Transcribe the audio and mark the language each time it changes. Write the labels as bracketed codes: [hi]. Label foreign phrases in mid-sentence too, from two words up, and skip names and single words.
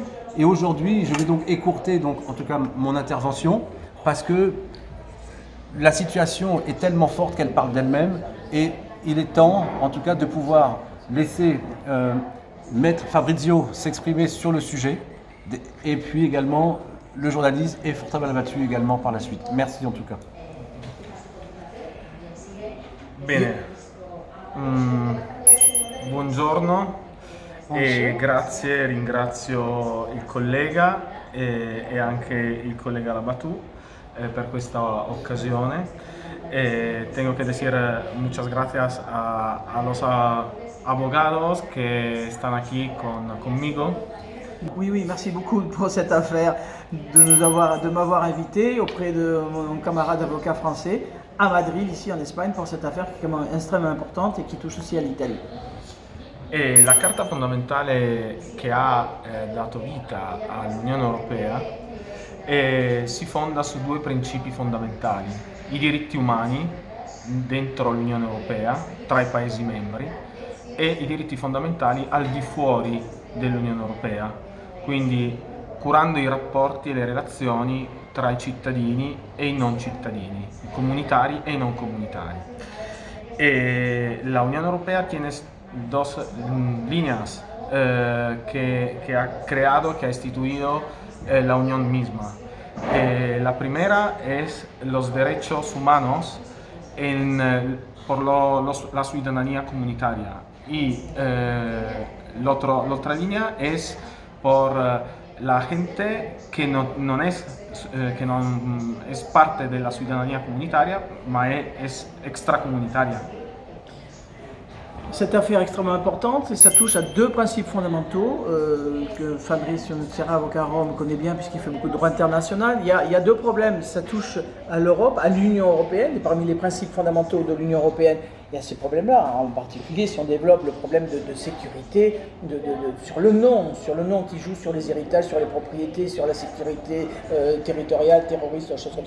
[fr] Et aujourd'hui, je vais donc écourter, donc, en tout cas, mon intervention, parce que la situation est tellement forte qu'elle parle d'elle-même. Et il est temps, en tout cas, de pouvoir laisser Maître Fabrizio s'exprimer sur le sujet, et puis également le journaliste et Fortin-Malbattu également par la suite. Merci en tout cas. [it] Bene, buongiorno e grazie, ringrazio il collega e anche il collega Labatù per questa occasione. [es] Tengo que decir muchas gracias a los abogados que están aquí conmigo. [fr] Oui, merci beaucoup pour cette affaire, de m'avoir invité auprès de mon camarade avocat français à Madrid, ici en Espagne, pour cette affaire qui est extrêmement importante et qui touche aussi à l'Italie. [it] E la carta fondamentale che ha dato vita all'Unione Europea si fonda su 2 principi fondamentali: i diritti umani dentro l'Unione Europea, tra i Paesi membri, e i diritti fondamentali al di fuori dell'Unione Europea, quindi curando i rapporti e le relazioni tra i cittadini e i non cittadini, i comunitari e i non comunitari. [es] E la Unión Europea tiene 2 líneas que ha creado, que ha instituido la Unión misma. La primera es los derechos humanos por la ciudadanía comunitaria y la otra línea es por la gente que no es parte de la ciudadanía comunitaria, ma es extracomunitaria. [fr] Cette affaire est extrêmement importante et ça touche à 2 principes fondamentaux que Fabrizio Nucera, avocat à Rome, connaît bien puisqu'il fait beaucoup de droit international. Il y a 2 problèmes, ça touche à l'Europe, à l'Union Européenne, et parmi les principes fondamentaux de l'Union Européenne, il y a ces problèmes-là, en particulier si on développe le problème de sécurité, sur le nom qui joue sur les héritages, sur les propriétés, sur la sécurité territoriale, terroriste, choses comme ça.